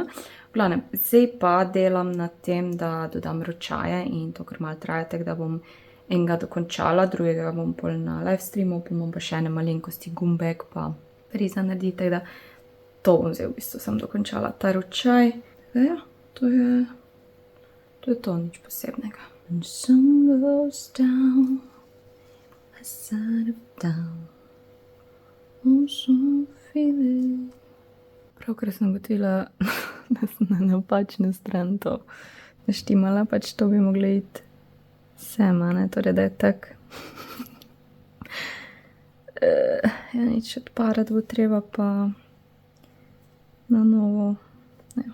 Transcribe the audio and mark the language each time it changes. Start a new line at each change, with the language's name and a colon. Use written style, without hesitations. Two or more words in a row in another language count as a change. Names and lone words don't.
Slovenian: V glavnem, zdaj pa delam na tem, da dodam ročaje in to kar malo traja, tako da bom enega dokončala, drugega bom pol na
English: live streamu,
Slovenian: pa bom pa še ene malenkosti gumbek pa friza narediti, tako da to bom zdaj v bistvu sem dokončala ta ročaj. Tako da ja, to je to, nič posebnega.
English: When the sun goes down, I side of down, I'm so feeling.
Slovenian: Pravkar sem ugotovila, da sem na napačno stran to naštimala, pač to bi mogli iti sema, ne, torej da je tak. Ja, nič odparati bo treba, pa na novo, ja.